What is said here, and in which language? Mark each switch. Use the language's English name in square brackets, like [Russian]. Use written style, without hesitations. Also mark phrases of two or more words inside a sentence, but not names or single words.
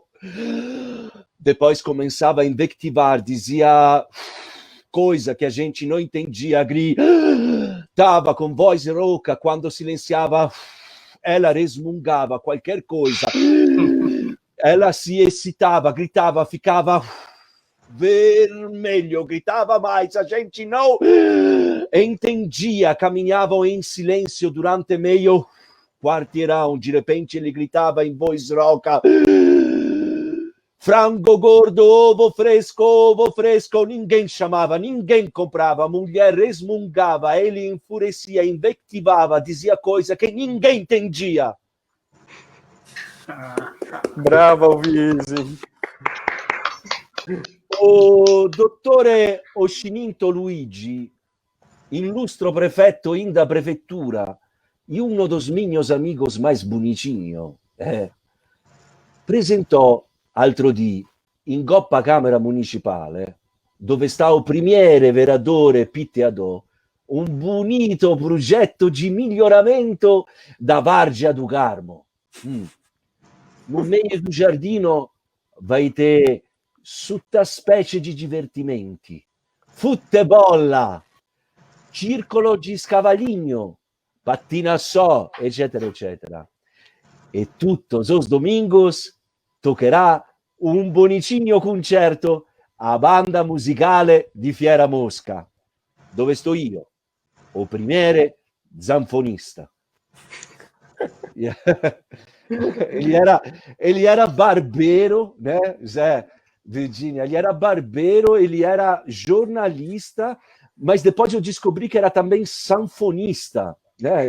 [Portuguese] Depois começava a invectivar, dizia coisa que a gente não entendia, gritava com voz rouca, quando silenciava, ela resmungava qualquer coisa, ela se excitava, gritava, ficava vermelho, gritava mais, a gente não entendia, caminhavam em silêncio durante meio quarteirão, de repente ele gritava em voz rouca, frango gordo, ovo fresco, ninguém chamava, ninguém comprava, a mulher resmungava, ele enfurecia, invectivava, dizia coisa que ninguém entendia. Bravo, Alvise. [Italian] O dottore Oscinito Luigi, illustre prefetto in da prefettura, [Portuguese] e uno dos meus amigos mais bonitinho, [Italian] presentò altro dì in Coppa Camera Municipale, dove sta o premiere vereadore Pitteadò, un bonito progetto di miglioramento da Vargia do Carmo. [Portuguese] No meio do [Italian] giardino vai ter tutta specie di divertimenti, futebolla, circolo di scavaligno, pattina só, eccetera, eccetera. E tutti os domingos toccherà un bonicinho concerto a banda musicale di Fiera Mosca, dove sto io, o premiere zanfonista. [Portuguese] Ele era barbeiro, né, Zé, Virginia? Ele era barbeiro, ele era jornalista, mas depois eu descobri que era também sanfonista, né?